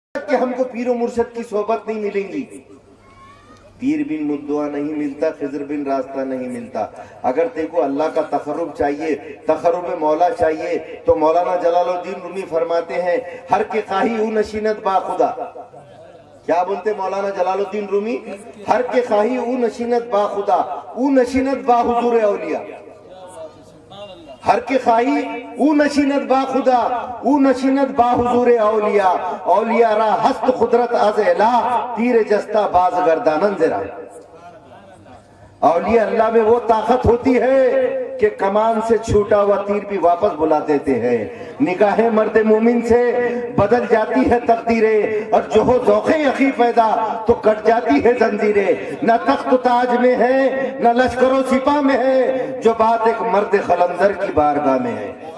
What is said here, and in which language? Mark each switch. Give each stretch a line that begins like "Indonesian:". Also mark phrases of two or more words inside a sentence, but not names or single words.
Urdu: کہ ہم کو پیر و مرشد کی صحبت نہیں ملیں گی. پیر بن مدعا نہیں ملتا، خضر بن راستہ نہیں ملتا. اگر تے کو اللہ کا تقرب چاہیے، تقرب مولا چاہیے، تو مولانا جلال الدین رومی فرماتے ہیں
Persian: ہر کے خواہی او نشینت با خدا.
Urdu: کیا بولتے مولانا جلال الدین رومی؟
Persian: ہر کے خواہی او نشینت با خدا، او نشینت با حضور اولیاء. ہر کے خواہی او نشینت با خدا، او نشینت با حضور اولیاء. اولیاء را ہست قدرت از الہ، تیر جستا باز گردانن زرا.
Urdu: اولیاء اللہ میں وہ طاقت ہوتی ہے کہ کمان سے چھوٹا ہوا تیر بھی واپس بلا دیتے ہیں. نگاہ مرد مومن سے بدل جاتی ہے تقدیریں، اور جو ہو ذوق یقی پیدا تو کٹ جاتی ہے زنجیریں. نہ تخت و تاج میں ہے، نہ لشکر و سپاہ میں ہے، جو بات ایک مرد خلندر کی بارگاہ میں ہے.